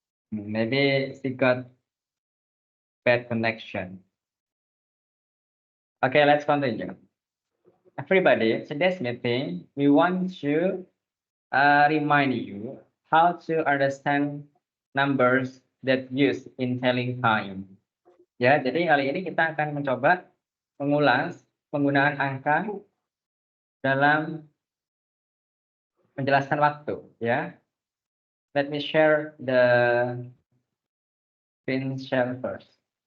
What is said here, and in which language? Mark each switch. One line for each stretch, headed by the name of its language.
English: Maybe she got bad connection. Okay, let's continue. Everybody, today's meeting, we want to remind you how to understand numbers that used in telling time.
Indonesian: Ya, jadi kali ini kita akan mencoba mengulas penggunaan angka dalam menjelaskan waktu, ya.
English: Let me share the screen share first.